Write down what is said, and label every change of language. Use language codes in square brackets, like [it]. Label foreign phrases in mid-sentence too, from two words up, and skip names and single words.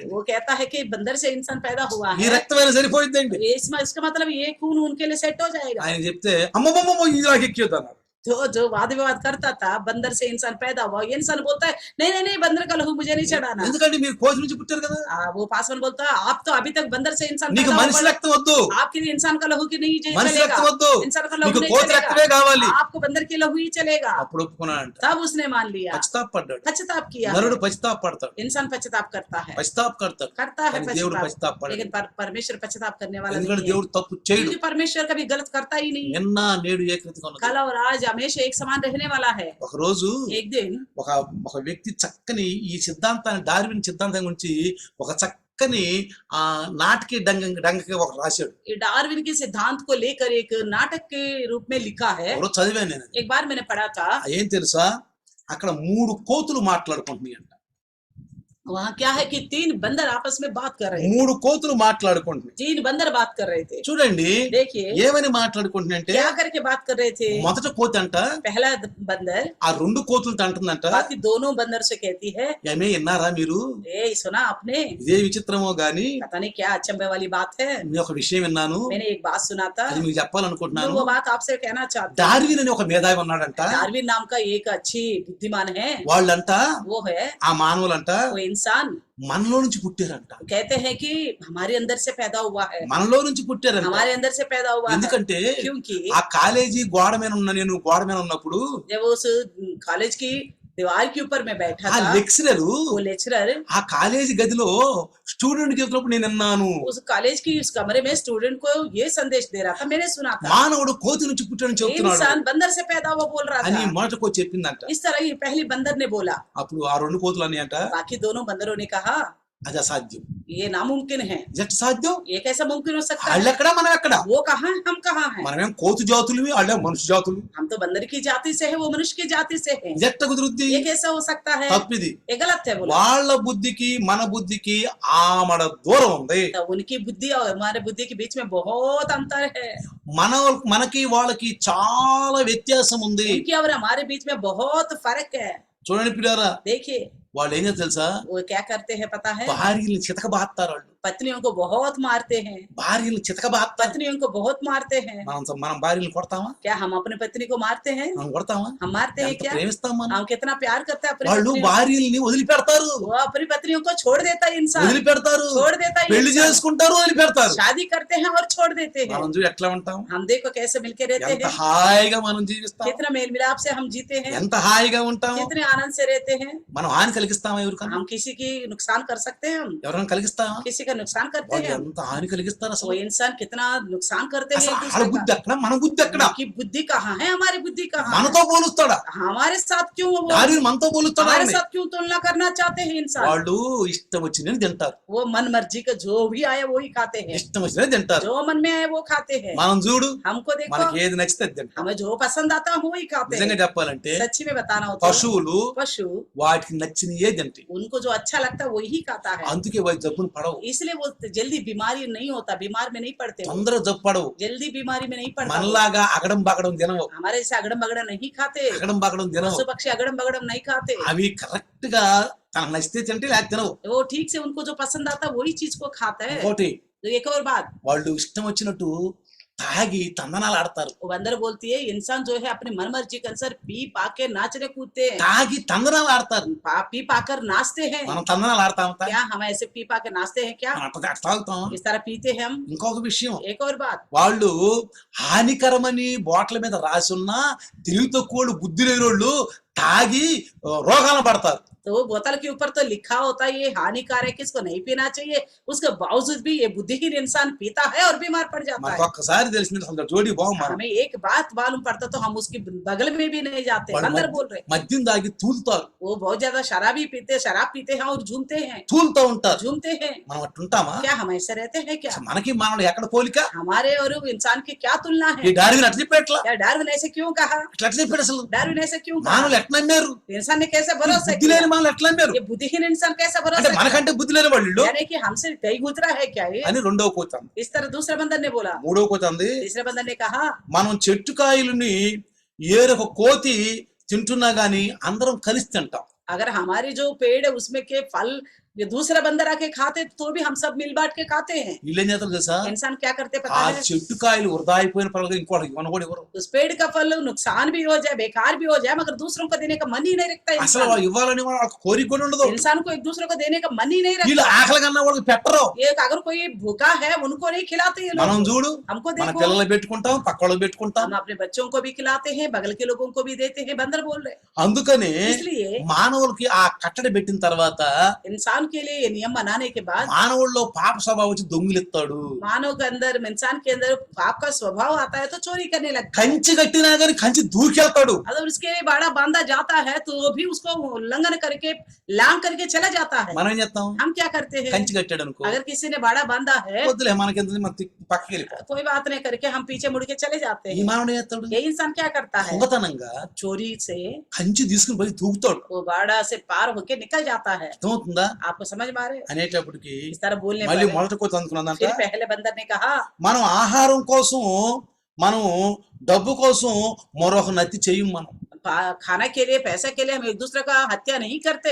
[hi] वो कहता है कि बंदर से इंसान पैदा हुआ [te] ఈ [hi] है, [te] రక్తమైనా సరిపోయిందండి. [hi] इसका मतलब ये खून उनके लिए सेट हो जाएगा। [te] ఆయన చెప్తే అమ్మమ్మమ్మ ఇది నాకు ఎక్కియొద్దు అన్నారు. [hi] तो जो वाद विवाद करता था बंदर से इंसान पैदा हुआ, ये इंसान बोलता है नहीं नहीं नहीं, बंदर का लहू मुझे नहीं चढ़ाना। [te] ఎందుకంటే మీరు కోతి నుంచి పుట్టారు కదా, [hi] वो पासवान बोलता है आप तो अभी तक बंदर से इंसान [te] నీకు [hi] पैदा [te] మనిషి [hi] हुआ, [te] రక్తం వద్దు, [hi] आपके लिए इंसान का लहू की नहीं [te] మనిషి [hi] चलेगा, [te] రక్తం వద్దు, [hi] इंसान का लहू [te] నీకు [hi] नहीं [te] కోతి రక్తమే [hi] चलेगा, [te] కావాలి. [hi] आपको बंदर की लहू ही चलेगा। [te] అప్పుడు ఒప్పుకున్నాడంట. [hi] तब उसने मान लिया, [te] పశ్చాత్తాపడ్డాడు. [hi] पश्चाताप किया। [te] నరుడు పశ్చాత్తాపడతాడు, [hi] इंसान पश्चाताप करता है, [te] పశ్చాత్తాపడతాడు, [hi] है [te] కానీ దేవుడు [hi] पश्चाताप, [te] పశ్చాత్తాపడడు. [hi] लेकिन परमेश्वर पश्चाताप करने वाला [te] ఎందుకంటే [hi] नहीं है, [te] దేవుడు తప్పు చేయడు. [hi] क्योंकि परमेश्वर कभी गलत करता ही नहीं। [te] నిన్న నేడు ఏకరీతిగా ఉన్నది. [hi] कल और आज हमेशा एक समान रहने वाला है। [te] ఒక రోజు [hi] एक दिन [te] ఒక వ్యక్తి చక్కని ఈ సిద్ధాంతాన్ని డార్విన్ సిద్ధాంతం గురించి ఒక చక్కని నాటకి డంగకి ఒక రాశాడు. [hi] ये डार्विन के सिद्धांत को लेकर एक नाटक के रूप में लिखा है। [te] ఎవరో చదివాను నేను. [hi] एक बार मैंने पढ़ा था, [te] ఏం తెలుసా, అక్కడ 3 కోతులు మాట్లాడుకుంటున్నాయి అంట. [hi] वहाँ क्या है कि 3 बंदर आपस में बात कर रहे थे। [te] 3 కోతులు మాట్లాడుకుంటున్నాయి. [hi] 3 बंदर बात कर रहे थे। [te] చూడండి [hi] देखिए [te] ఏమని మాట్లాడుకుంటున్నాయంటే, [hi] क्या करके बात कर रहे थे। [te] మొదట కోతి అంట [hi] पहला बंदर [te] ఆ 2 కోతులతో అంటుందంట, [hi] बाकी दोनों बंदर से कहती है [te] ఏమే విన్నారా మీరు, [hi] ए सुना आपने, [te] ఇదే విచిత్రమో గాని [hi] पता नहीं क्या अचंभे वाली बात है, [te] నేను ఒక విషయం విన్నాను, [hi] मैंने एक बात सुना था, [te] అది మీకు [hi] तो [te] చెప్పాలనుకుంటున్నాను. [hi] वो बात आपसे कहना चाहता हूँ। [te] డార్విన్ అని ఒక మేధావి ఉన్నాడంట. [hi] डार्विन नाम का एक अच्छी बुद्धिमान है, [te] వాళ్ళంట [hi] वो है [te] ఆ మానవులంట [hi] वो इंसान, [te] మనలో నుంచి పుట్టారంట, [hi] कहते हैं कि हमारे अंदर से पैदा हुआ है, [te] మనలో నుంచి పుట్టారంట. [hi] हमारे अंदर से पैदा हुआ है। [te] ఎందుకంటే [hi] क्योंकि [te] ఆ కాలేజీ గోడ మీద ఉన్నప్పుడు [hi] जब उस कॉलेज की दीवार के ऊपर मैं बैठा [te] ఆ [hi] था। [te] లెక్చరర్ [hi] वो लेक्चरर [te] ఆ కాలేజీ గదిలో స్టూడెంట్ చెప్తున్నప్పుడు నేను విన్నాను, [hi] उस कॉलेज की उस कमरे में स्टूडेंट को ये संदेश दे रहा था, मैंने सुना था। [te] మానవుడు కోతి నుంచి పుట్టాడని చెప్తున్నాడు [hi] इंसान बंदर से पैदा हुआ बोल रहा [te] అని [hi] था। [te] మొదట కోతి చెప్పిందంట. [hi] इस तरह ही पहली बंदर ने बोला। [te] అప్పుడు ఆ రెండు కోతులు అన్నాయంట, [hi] बाकी दोनों बंदरों ने कहा [te] అది అసాధ్యం. [hi] ये नामुमकिन है। [te] జస్ట్ సాధ్యం, [hi] ये कैसा मुमकिन हो सकता है? [te] వాళ్ళెక్కడ మనం ఎక్కడ, [hi] वो कहाँ है, हम कहाँ हैं? [te] మనమేం కోతి జాతులు, వాళ్ళే మనుషు జాతులు. [hi] हम तो बंदर की जाति से है, वो मनुष्य की जाति से है। [te] ఎట్ట కుదురుద్ది? [hi] ये कैसा हो सकता है? [te] తప్పిది. [hi] ये गलत है बोला। [te] వాళ్ళ బుద్ధికి మన బుద్ధికి ఆమడ దూరం ఉంది. [hi] तो उनकी बुद्धि और हमारे बुद्धि के बीच में बहुत अंतर है। [te] మనకి వాళ్ళకి చాలా వ్యత్యాసం ఉంది. [hi] उनकी और हमारे बीच में बहुत फर्क है। [te] చూడండి పిల్లారా, [hi] देखिए [te] వాళ్ళు ఏం చేస్తారు తెలుసా, [hi] वो क्या करते हैं पता है? [te] భార్యల్ని చితకబాస్తారు. వాళ్ళు [hi] पत्नियों को बहुत मारते हैं। [te] భార్యల్ని చితకబాస్తారు. [hi] पत्नियों को बहुत मारते हैं। [te] మనం భార్యల్ని కొడతామా? [hi] क्या हम अपनी पत्नी को मारते हैं? [te] మనం కొడతామా? [hi] हम मारते हैं [te] ఎంత [hi] क्या? [te] ప్రేమిస్తాం మనం? [hi] हम कितना प्यार करते हैं अपनी [te] వాళ్ళు [hi] पत्नियों को। [te] భార్యల్ని వదిలిపెడతారు, [hi] वो अपनी पत्नियों को छोड़ देता है इंसान, [te] వదిలిపెడతారు, [hi] छोड़ देता है [te] పెళ్లి [hi] इंसान। [te] చేసుకుంటారు, వదిలిపెడతారు. [hi] शादी करते हैं और छोड़ देते हैं। [te] మనం చూడు ఎట్లా ఉంటాం, [hi] हम देखो कैसे मिलके रहते [te] ఎంత [hi] हैं, [te] హాయిగా మనం జీవిస్తాం, [hi] कितना मेल मिलाप से हम जीते हैं, [te] ఎంత హాయిగా ఉంటాం. [hi] कितने आनंद से रहते हैं। [te] మనం హాని కలిగిస్తామా? ఎవరికన్నా [hi] हम किसी की नुकसान कर सकते हैं, हम [te] ఎవరైనా కలిగిస్తామా? [hi] किसी का नुकसान करते [te] వాళ్ళు [hi] हैं। [te] ఎంత హాని కలిగిస్తారు అసలు. [hi] वो इंसान कितना नुकसान करते हैं [te] అసలు [hi] एक [te] వాళ్ళ [hi] दूसरे [te] బుద్ధి [hi] का। [te] ఎక్కడ, మన బుద్ధి ఎక్కడ? [hi] उनकी बुद्धि कहाँ है, हमारी बुद्धि कहाँ है? [te] మనతో పోలుస్తాడా? [hi] हमारे साथ क्यों वो [te] భార్యను మనతో పోలుస్తాడా? [hi] हमारे साथ क्यों तुलना करना चाहते हैं इंसान? [te] వాళ్ళు ఇష్టం వచ్చినది తింటారు, [hi] वो मन मर्जी का जो भी आए वो ही खाते हैं, [te] ఇష్టం వచ్చినది తింటారు. [hi] जो मन में आए वो खाते हैं। [te] మనం చూడు, [hi] हमको देखो, [te] మనకి ఏది నచ్చితే అది తింటాం. [hi] हमें जो पसंद आता है वो ही खाते [te] నిజంగా [hi] हैं। [te] చెప్పాలంటే [hi] सच्ची में बताना हो तो [te] పశువులు [hi] पशु [te] వాటికి నచ్చినయే తింటాయి. [hi] उनको जो अच्छा लगता है वही खाता है, [te] అందుకే వాటి జబ్బును పడవు, [hi] इसलिए वो जल्दी बीमारी नहीं होता, बीमार में नहीं पड़ते, वो [te] తొందరగా జబ్బు పడవు. [hi] जल्दी बीमारी में नहीं पड़ता। वो [te] మనలాగా అగడం బగడం తినవు, [hi] हमारे जैसे अगड़म बगड़म नहीं खाते, [te] అగడం బగడం తినవు. [hi] पशु पक्षी अगड़म बगड़म नहीं खाते। [te] అవి కరెక్ట్ గా తనకు నచ్చితే తింటే లేకపోతే తినవు. [hi] वो ठीक से उनको जो पसंद आता है वही चीज को खाता है। [te] ఇంకోటి, [hi] तो एक और बात, [te] వాళ్ళు ఇష్టం వచ్చినట్టు తాగి తందనాలు ఆడతారు. [hi] वो बंदर बोलती है इंसान जो है अपनी मन मर्जी के अनुसार पी पा के नाचने कूदते हैं, [te] తాగి తందనాలు ఆడతారు. [hi] पी पाकर नाचते हैं। [te] మనం తందనాలు ఆడతాం, [hi] क्या हम ऐसे पी पा के नाचते हैं क्या? [te] అట్లా తాగుతాం. [hi] इस तरह पीते हैं हम। [te] ఇంకొక విషయం, [hi] एक और बात, [te] వాళ్ళు హానికరమని బాటిల్ మీద రాసి ఉన్న తెలివి తక్కువోళ్ళు, బుద్ధి లేనోళ్ళు తాగి రోగాలు పడతారు. [hi] तो वो बोतल के ऊपर तो लिखा होता है ये हानिकारक है, इसको नहीं पीना चाहिए, उसके बावजूद भी ये बुद्धिहीन इंसान पीता है और बीमार पड़ जाता [te] మనకు [hi] है। [te] ఒక్కసారి తెలిసింది అసలు జోడి బాగు. మనం [hi] हमें एक बात मालूम पड़ता तो हम उसकी बगल में भी नहीं जाते। [te] వాళ్ళు [hi] बंदर बोल रहे, [te] మద్యం తాగి తూలుతారు, [hi] वो बहुत ज्यादा शराबी पीते, शराब पीते हैं और झूमते हैं, [te] తూలుతూ ఉంటారు. [hi] झूमते हैं। [te] మనం అట్టుంటామా? [hi] क्या हम ऐसे रहते हैं क्या? [te] అసలు మనకి మానవుడు ఎక్కడ పోలిక? [hi] हमारे और इंसान की क्या तुलना [te] ఈ [hi] है? [te] డార్విన్ అట్లా చెప్పేట్లా, [hi] क्या डार्विन ऐसे क्यों कहा? [te] అట్లా చెప్పాడు. అసలు [hi] डार्विन ऐसे क्यों कहा? [te] మానవులు ఎట్లా నమ్మారు? [hi] इंसान ने कैसे भरोसा [te] బుద్ధి [hi] किया? [te] లేని మానవులు ఎట్లా నమ్మారు? [hi] ये बुद्धिहीन इंसान कैसे [te] అంటే [hi] भरोसा किया? [te] మనకంటే బుద్ధి లేని వాళ్ళు [hi] यानी कि हमसे कहीं गुजरा है क्या ये? [te] అని రెండవ కోత అంది. [hi] इस तरह दूसरे बंदर ने बोला। [te] మూడవ కోత అంది, [hi] तीसरे बंदर ने कहा [te] మనం చెట్టు కాయలని ఏరొక కోతి తింటున్నా గాని అందరం కలిసి తింటాం. [hi] अगर हमारी जो पेड़ है उसमें के फल ये दूसरा बंदर आके खाते तो भी हम सब मिल बांट के खाते हैं। [te] వీళ్ళు ఏం చేస్తారు తెలుసా, [hi] इंसान क्या करते [te] ఆ [hi] पता है? [te] చెట్టు కాయలు వృధా అయిపోయిన పర్వాలేదు, ఇంకోటి ఇవ్వను కూడా ఇవ్వరు. [hi] उस पेड़ का फल नुकसान भी हो जाए, बेकार भी हो जाए, मगर दूसरों को देने का मन ही नहीं रखता [te] అసలు [hi] इंसान। [te] వాళ్ళు ఇవ్వాలని వాళ్ళకి కోరిక కూడా ఉండదు. [hi] इंसान को एक दूसरे को देने का मन ही नहीं [te] వీళ్ళు [hi] रखता। [te] ఆకలి కన్నా వాళ్ళకి పెట్టరు. [hi] ये अगर कोई भूखा है उनको नहीं खिलाते ये [te] మనం [hi] लोग। [te] చూడు, [hi] हमको [te] మన [hi] देखो, [te] పిల్లలు పెట్టుకుంటాం, పక్క వాళ్ళకి పెట్టుకుంటాం. [hi] हम अपने बच्चों को भी खिलाते हैं, बगल के लोगों को भी देते हैं। बंदर बोल रहे, [te] అందుకని [hi] इसलिए [te] మానవులకి ఆ కట్టడి పెట్టిన తర్వాత [hi] इंसान के लिए ये नियम बनाने के बाद [te] మానవుల్లో పాప స్వభావం వచ్చి దొంగిలిస్తాడు. [hi] मानव के अंदर, इंसान के अंदर पाप का स्वभाव आता है तो चोरी करने लगता है। [te] కంచి కట్టినా గాని కంచి దూకెళ్తాడు. [hi] अगर उसके लिए बाड़ा बांधा जाता है तो वो भी उसको उल्लंघन करके लांग करके चला जाता है। [te] మనం ఏం చేస్తాం, [hi] हम क्या करते हैं? [te] కంచి కట్టాడు అనుకో, [hi] अगर किसी ने बाड़ा बांधा है [te] వద్దులే మనకెంత మన పక్కకి వెళ్ళిపోతాం. [hi] कोई बात नहीं करके हम पीछे मुड़ के चले जाते [te] ఈ [hi] हैं। [te] మానవుడు ఏం చేస్తాడు, [hi] ये इंसान क्या करता है? [te] దొంగతనంగా [hi] चोरी से [te] కంచి తీసుకుని పోయి దూకుతాడు. [hi] वो बाड़ा से पार होके निकल जाता है। [te] అర్థమవుతుందా? [hi] आपको समझ में आ रहे? [te] అనేటప్పటికి [hi] इस तरह बोलने [te] మళ్ళీ [hi] पर [te] మొదటి కోత అందుకున్నదంట, [hi] फिर पहले बंदर ने कहा [te] మనం ఆహారం కోసం, మనం డబ్బు కోసం మరొక నత్తి చెయ్యం. మనం [hi] खाना के लिए, पैसे के लिए हम एक दूसरे का हत्या नहीं करते,